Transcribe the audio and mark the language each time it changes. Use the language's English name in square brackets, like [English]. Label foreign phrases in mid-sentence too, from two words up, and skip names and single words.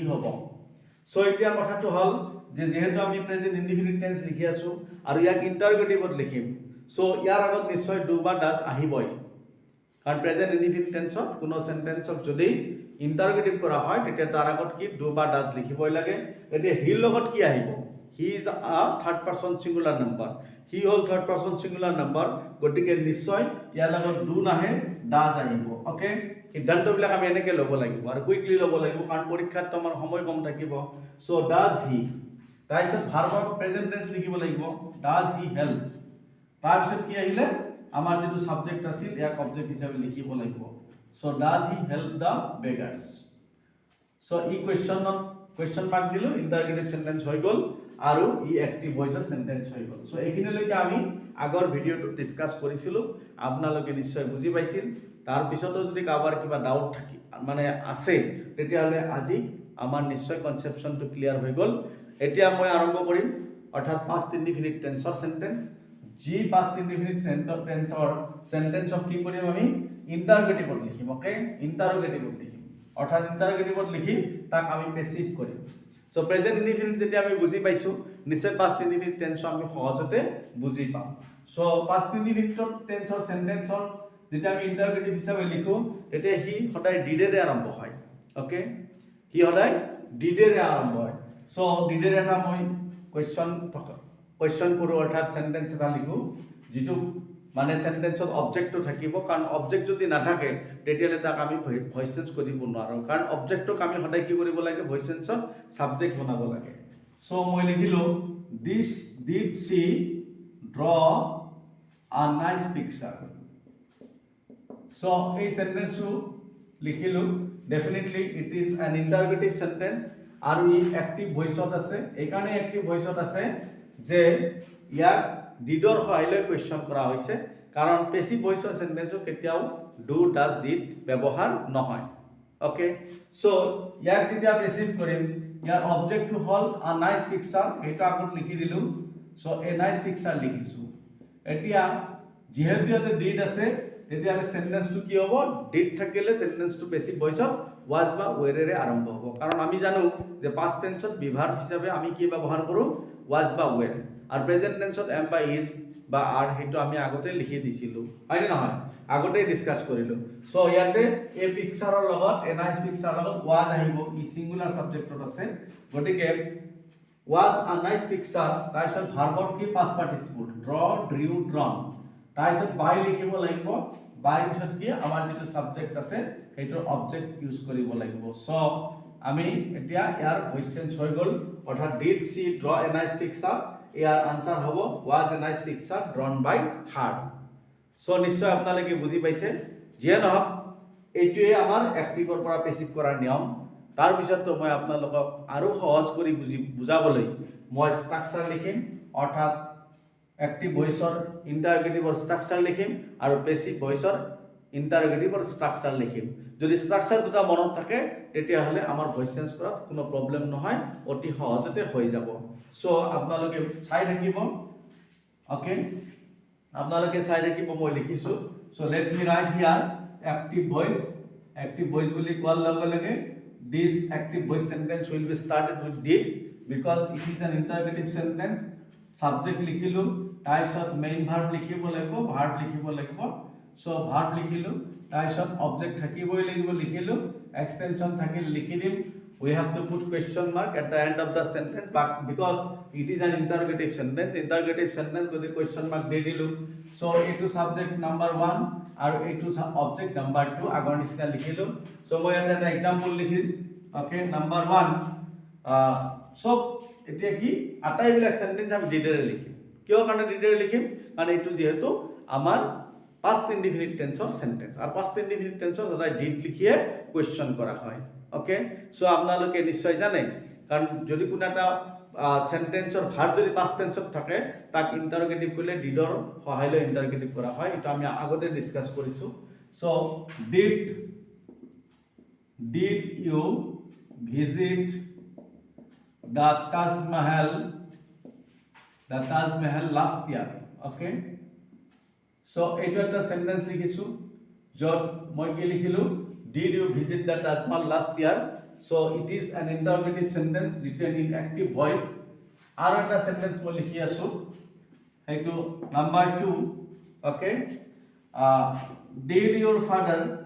[Assamese] হ'ব সো এতিয়া কথাটো হল যে যেহেতু আমি [English] present indefinite tense [Assamese] লিখি আছো আৰু ইয়াক ইন্টাৰোগেটিভত লিখিম সো ইয়াৰ আগত নিশ্চয় ডু বা ডাজ আহিবই কাৰণ [English] present indefinite tenseত [Assamese] কোনো সেন্টেন্সক যদি ইন্টাৰোগেটিভ কৰা হয় তেতিয়া তাৰ আগত কি ডু বা ডাজ লিখিবই লাগে এতিয়া হিৰ লগত কি আহিব [English] he is a third person singular number he [Assamese] হল [English] third person singular number [Assamese] গতিকে নিশ্চয় ইয়াৰ লগত ডু নাহে ডাজ আহিব ওকে সিদ্ধান্তবিলাক আমি এনেকৈ ল'ব লাগিব আৰু কুইকলি ল'ব লাগিব কাৰণ পৰীক্ষাত আমাৰ সময় কম থাকিব [English] so does he [Assamese] তাৰপিছত ভাৰ্বৰ [English] present tense [Assamese] লিখিব লাগিব [English] does he help [Assamese] তাৰপিছত কি আহিলে আমাৰ যেটো সাবজেক্ট আছিল ইয়াক অবজেক্ট হিচাপে লিখিব লাগিব [English] so does he help the beggars so [Assamese] ই কোৱেশ্চনত [English] question mark [Assamese] দিলো [English] interrogative sentence [Assamese] হৈ গল আৰু ই [English] active voice sentence [Assamese] হৈ গল সো এইখিনিলৈকে আমি আগৰ ভিডিওটো ডিসকাস কৰিছিলো আপোনালোকে নিশ্চয় বুজি পাইছিল তাৰ পিছতো যদি কাবাৰ কিবা ডাউট থাকি মানে আছে তেতিয়া হলে আজি আমাৰ নিশ্চয় কনসেপশনটো ক্লিয়াৰ হৈ গল এতিয়া মই আৰম্ভ কৰিম অৰ্থাৎ [English] past indefinite tense sentence [Assamese] জি [English] past indefinite tense sentence of [Assamese] কি কৰিম আমি interrogative লিখিম ওকে interrogative লিখিম অৰ্থাৎ interrogative লিখি তাক আমি পেসিভ কৰিম সো [English] present indefinite [Assamese] যেতিয়া আমি বুজি পাইছো নিশ্চয় [English] past indefinite tense [Assamese] আমি সহজতে বুজি পাম সো [English] past indefinite tense [Assamese] sentence যেতিয়া আমি interrogative হিচাপে লিখো তেতিয়া হি সদায় did এৰে আৰম্ভ হয় ওকে হি সদায় did এৰে আৰম্ভ হয় সো did এৰ এটা মই question কৰো অৰ্থাৎ সেন্টেন্স এটা লিখো যেটো মানে সেন্টেন্সত অবজেক্টটো থাকিব কাৰণ অবজেক্ট যদি নাথাকে তেতিয়ালে তাক আমি [English] voice change [Assamese] কৰিব নোৱাৰো কাৰণ অবজেক্টক আমি সদায় কি কৰিব লাগে [English] voice changeত [Assamese] সাবজেক্ট বনাব লাগে সো মই লিখিলো [English] this did she draw a nice picture [Assamese] so এই সেন্টেন্সটো লিখিলো [English] definitely it is an interrogative sentence [Assamese] আৰু ই [English] active voiceত [Assamese] আছে এই কাৰণে [English] active voiceত [Assamese] আছে যে ইয়াক ডিডৰ সহায়লৈ কোৱেশ্চন কৰা হৈছে কাৰণ [English] passive voiceৰ [Assamese] সেন্টেন্সও কেতিয়াও [English] do does did [Assamese] ব্যৱহাৰ নহয় [English] okay so [Assamese] ইয়াক যেতিয়া পেসিভ কৰিম ইয়াৰ অবজেক্টটো হল [English] a nice picture [Assamese] এটা আগত লিখি দিলো সো [English] a nice picture [Assamese] লিখিছো এতিয়া যেহেতু ইয়াতে ডিড আছে তেতিয়ালে সেন্টেন্সটো কি হ'ব ডিড থাকিলে সেন্টেন্সটো [English] passive voiceত [Assamese] was বা were এৰে আৰম্ভ হ'ব কাৰণ আমি জানো যে [English] past tenseত [Assamese] বিভাৰ্ব হিচাপে আমি কি ব্যৱহাৰ কৰো was বা were আর [English] present tenseত [Assamese] am বা is বা are হেতু আমি আগতে লিখি দিছিলো হয় না নহয় আগতে ডিসকাস কৰিলো সো ইয়াতে [English] a pictureৰ [Assamese] লগত [English] a nice pictureৰ [Assamese] লগত was আহিব ই [English] singular subjectত [Assamese] আছে গটিকে [English] was a nice picture [Assamese] তাৰছত ভাৰ্বৰ কি [English] past participle draw drew drawn [Assamese] তাৰছত by লিখিব লাগিব by পিছত কি আমাৰ যেটো সাবজেক্ট আছে হেতুৰ অবজেক্ট ইউজ কৰিব লাগিব সো আমি এতিয়া ইয়াৰ ভয়েস চেঞ্জ হৈ গল অৰ্থাৎ [English] did she draw a nice picture [Assamese] ইয়াৰ আনসার হ'ব [English] was a nice picture drawn by her [Assamese] সো নিশ্চয় আপোনালোকে বুজি পাইছে যে নহক এইটোৱে আমাৰ অ্যাক্টিভৰ পৰা পেসিভ কৰাৰ নিয়ম তাৰ পিছতো মই আপোনালোকক আৰু সহজ কৰি বুজাবলৈ মই স্ট্ৰাকচাৰ লিখিম অৰ্থাৎ [English] active voiceৰ interrogativeৰ structure [Assamese] লিখিম আৰু [English] passive voiceৰ interrogativeৰ structure [Assamese] লিখিম যদি স্ট্ৰাকচাৰ দুটা মনত থাকে তেতিয়া হলে আমাৰ [English] voice change [Assamese] কৰাত কোনো প্ৰবলেম নহয় অতি সহজতে হৈ যাব সো আপোনালোকে চাই থাকিব ওকে আপোনালোকে চাই থাকিব মই লিখিছো সো [English] let me write here active voice [Assamese] বুলি কোৱাৰ লগে লগে [English] this active voice sentence will be started with did because it is an interrogative sentence subject [Assamese] লিখিলো তাৰছত মেইন ভার্ব লিখিব লাগিব সো ভার্ব লিখিলো তাৰছত অবজেক্ট থাকিবই লাগিব লিখিলো এক্সটেনশন থাকিল লিখি দিম [English] we have to put question mark at the end of the sentence but because it is an interrogative sentence with the question mark [Assamese] দি দিলো [English] so এটো subject number 1 [Assamese] আৰু এটো [English] object number 2 [Assamese] আগৰ নিচিনা লিখিলো [English] so [Assamese] মই এটা এক্সাম্পল লিখিম ওকে নাম্বার 1 সব এতিয়া কি আটাইবিলাক সেন্টেন্স আমি ডিটেইলে লিখিম কিয় কাৰণে ডিটেইলে লিখিম কাৰণ এটো যেহেতু আমাৰ [English] past indefinite tense sentence [Assamese] আর [English] past indefinite tense [Assamese] সদায় did লিখিয়ে কোয়েশ্চন করা হয় [English] okay so [Assamese] আপোনালোকে নিশ্চয় জানে কারণ যদি কোন একটা সেন্টেন্সৰ ভার্ব যদি [English] past tense [Assamese] থাকে তাক ইন্টারোগেটিভ কৰিলে ডিডৰ সহায় লৈ ইন্টারোগেটিভ কৰা হয় এটা আমি আগতে ডিসকাস কৰিছো সো [English] did you visit the Taj Mahal last year okay so [Assamese] এটা একটা সেন্টেন্স লিখিছো যত মই কি লিখিলো [English] did you visit the Taj Mahal last year so it is an interrogative sentence written in active voice [Assamese] আর একটা সেন্টেন্স মই লিখি আছো এইটো নাম্বার 2 [English] okay did your father